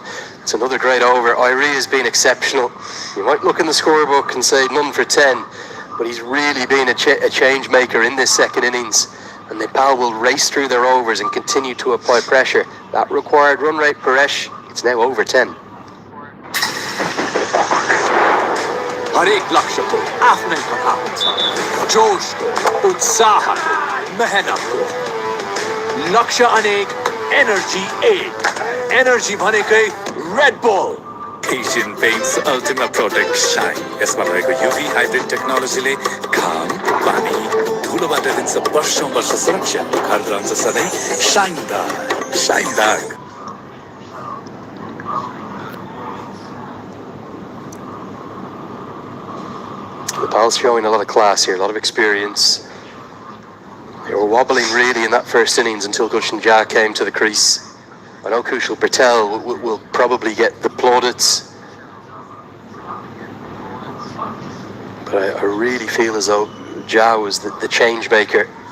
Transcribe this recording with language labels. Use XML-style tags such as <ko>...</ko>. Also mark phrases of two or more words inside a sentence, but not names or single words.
<en>It's another great over. Iree has been exceptional. You might look in the scorebook and say none for 10, but he's really been a change maker in this second innings. And Nepal will race through their overs and continue to apply pressure. That required run rate, Paresh, it's now over 10.</en> <ne>हरेक लक्ष्य को आफ्नै कथा हुन्छ जोश को उत्साह को मेहनत को लक्ष्य अनेक एनर्जी एक एनर्जी भनेकै रेड बुल</ne> <en>Asian Paints Ultima Protect Shine.</en> <ne>यसमा रहेको UV हाइब्रिड टेक्नोलोजीले घाम, पानी, धुलोबाट दिन्छ वर्षौं वर्ष सुरक्षा। घर रहन्छ सधैँ शाइनदार।</ne> <en>Nepal's showing a lot of class here, a lot of experience. They were wobbling really in that first innings until Gulshan Jah came to the crease. I know Kushal Bertel will probably get the plaudits, but I really feel as though Jah was the change maker.</en>